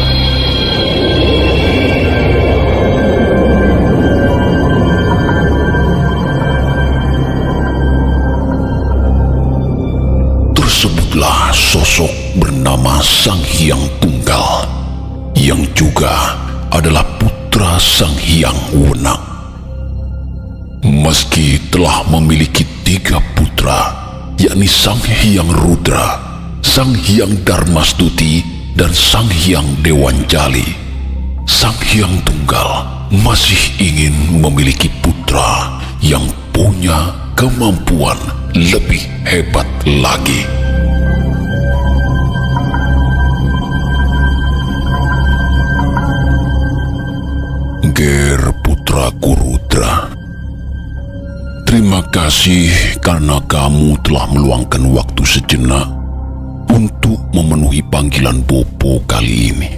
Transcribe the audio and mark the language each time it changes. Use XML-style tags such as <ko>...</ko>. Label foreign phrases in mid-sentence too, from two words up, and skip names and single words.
<id>Tersebutlah sosok bernama Sang Hyang Tunggal, yang juga adalah putra Sang Hyang Wenang. Meski telah memiliki 3 putra, yakni Sang Hyang Rudra, Sang Hyang Darmastuti, dan Sang Hyang Dewanjali, Sang Hyang Tunggal masih ingin memiliki putra yang punya kemampuan lebih hebat lagi. Ger putraku Rudra, terima kasih karena kamu telah meluangkan waktu sejenak untuk memenuhi panggilan Bopo kali ini.</id>